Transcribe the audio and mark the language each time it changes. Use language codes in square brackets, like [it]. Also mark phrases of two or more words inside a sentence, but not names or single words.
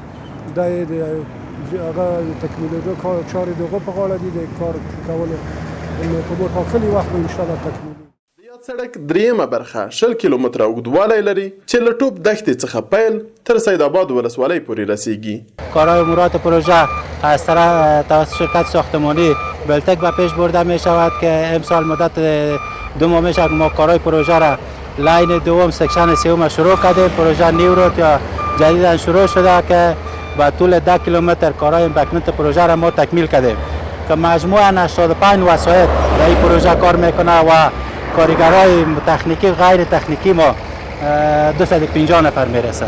[ps] دا یې د هغه تکمیلېدو چارې د هغو په غاړه دي. د کار کولو په ټاکلي وخت به انشاءالله تکمیلېږي. د یاد سړک دریمه برخه 20 کیلومتره اوږدوالی لري چې له ټوپ دښتې څخه پیل تر سید آباد ولسوالۍ پورې رسیږي. [fa] کارهای مراد پروژه از طرف توسط شرکت ساختمانی بلتک به پیش برده می شود که امسال مدت 2 ماه میشه که ما کارهای پروژه را لاین دوم سکشن سوم شروع کردیم. پروژه [en] new road [fa] یا جدیدا شروع شده که با طول 10 کیلومتر کارهای امبکمنت پروژه را ما تکمیل کردیم که مجموعاً 85 وسایط در این پروژه کار میکنه و کارگرای تکنیکی غیر تکنیکی ما 250 نفر میرسه.